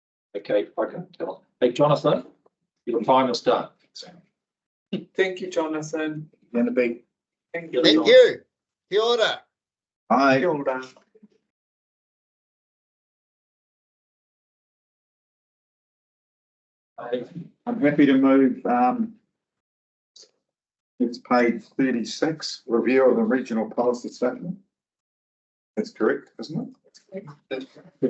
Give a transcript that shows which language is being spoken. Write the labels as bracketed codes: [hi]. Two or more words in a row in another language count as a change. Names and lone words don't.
[en] Okay, I can tell. Hey, Jonathan, your time is done. Thank you, Jonathan. Gonna be. Thank you. Thank you. [mi] Kia ora. [en] Aye. [mi] Kia ora. [en] I'm happy to move, it's page 36, review of the regional policy statement. That's correct, isn't it?